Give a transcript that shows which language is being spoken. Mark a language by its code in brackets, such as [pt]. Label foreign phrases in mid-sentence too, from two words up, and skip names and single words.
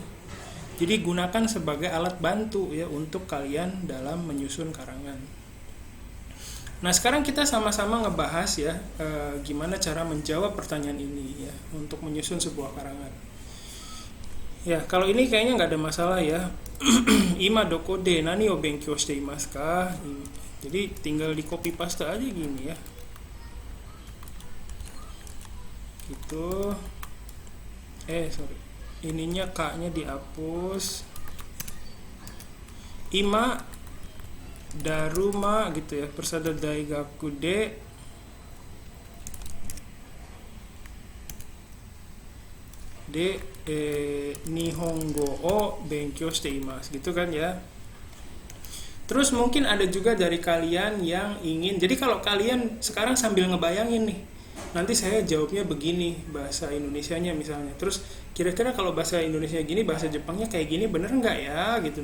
[id] Jadi gunakan sebagai alat bantu ya untuk kalian dalam menyusun karangan. Nah, sekarang kita sama-sama ngebahas ya gimana cara menjawab pertanyaan ini ya untuk menyusun sebuah karangan. Ya, kalau ini kayaknya nggak ada masalah ya. [ja] 今どこで何を勉強していますか? [id] Jadi tinggal di [en] copy paste [id] aja gini ya. Gitu. Ininya K-nya dihapus. [ja] Ima daruma [id] gitu ya, [ja] persada 大学で日本語を勉強しています [id] gitu kan ya. Terus mungkin ada juga dari kalian yang ingin, jadi kalau kalian sekarang sambil ngebayangin nih, nanti saya jawabnya begini bahasa Indonesianya misalnya, terus kira-kira kalau bahasa Indonesia gini, bahasa Jepangnya kayak gini, bener nggak ya gitu.